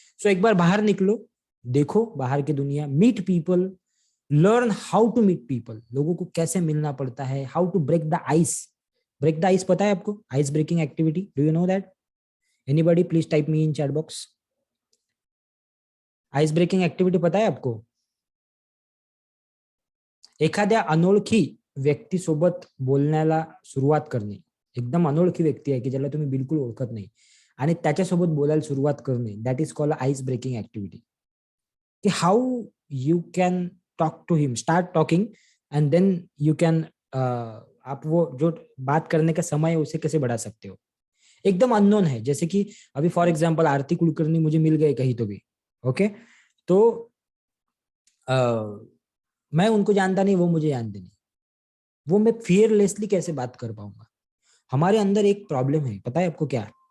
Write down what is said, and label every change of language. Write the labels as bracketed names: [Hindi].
[Hindi] सो एक बार बाहर निकलो, देखो बाहर की दुनिया, [English] meet people, learn how to meet people, [Hindi] लोगों को कैसे मिलना पड़ता है, [English] How to break the ice. Break the ice [Hindi] पता है आपको? [English] Ice breaking activity, do you know that? Anybody please type me in chat box. [Hindi] Ice breaking activity पता है आपको? [Marathi] एखाद्या अनोळखी व्यक्तीसोबत बोलण्याला सुरुवात करणे, एकदम अनोळखी व्यक्ती आहे की ज्याला तुम्ही बिलकुल ओळखत नाही आणि त्याच्यासोबत बोलायला सुरुवात करणे, [English] That is called ice breaking activity. कि how you can [Hindi] talk to him, start talking and then you can आप वो जो बात करने का समय है उसे कैसे बढ़ा सकते हो। एकदम अननोन है, जैसे कि अभी फॉर एग्जाम्पल आरती कुलकर्णी मुझे मिल गए कहीं तो भी, ओके तो मैं उनको जानता नहीं, वो मुझे जानते नहीं, वो मैं फियरलेसली कैसे बात कर पाऊंगा? हमारे अंदर एक प्रॉब्लम है, पता है आपको क्या?